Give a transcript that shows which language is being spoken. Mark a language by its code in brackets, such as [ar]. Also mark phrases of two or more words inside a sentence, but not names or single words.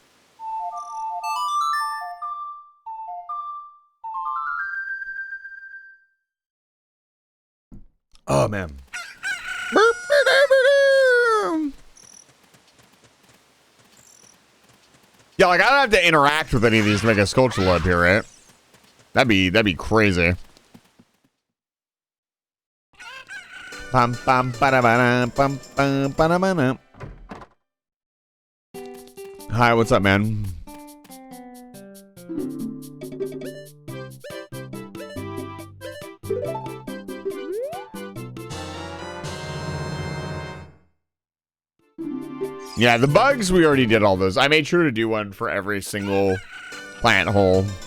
[en] Oh, man. Yeah, like I don't have to interact with any of these to make a skulltula up here, right? That'd be crazy. Pum pum ba-da-ba-da, pum pum ba-da-ba-da. Hi, what's up, man? Yeah, the bugs, we already did all those. I made sure to do one for every single plant hole.